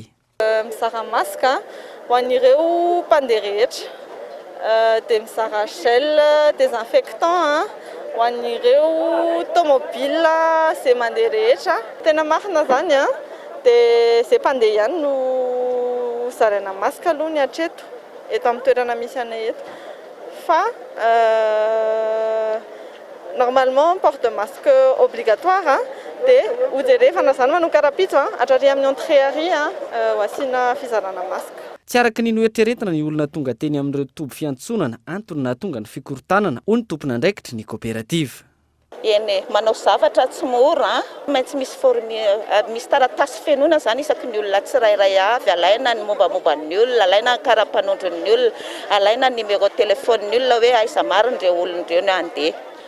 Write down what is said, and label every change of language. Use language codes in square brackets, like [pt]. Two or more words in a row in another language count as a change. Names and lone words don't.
[mg] Mizara masque ho an'ireo mpandeha rehetra dia mizara [fr] gel désinfectant [mg] ho an'ireo tomobile izay mandeha rehetra. Tena marina zany dia izay mpandeha ihany no zaraina masque aloha ny hatreto eto amin'ny toerana misy anay eto fa [fr] normalement porte masque obligatoire [mg] dia hojerevana zany manao karapitso hatrary amin'ny entrée ary ho asiana fizarana masque. Tsy araka ny noeritreretina ny olona tonga teny amin'ireo toby fiantsonana antony nahatonga ny fikorontanana hoy ny tompon'andraikitry ny coopérative. Eny manao zavatra tsy mora maintsy misy taratasy fenona zany isaky ny olona tsirairay avy, alaina ny mombamomban'ny olona, alaina ny karapanondron'ny olona, alaina ny [fr] numéro téléphone- [mg] ny olona hoe aiza mariny ireo olon'ireo no andeha.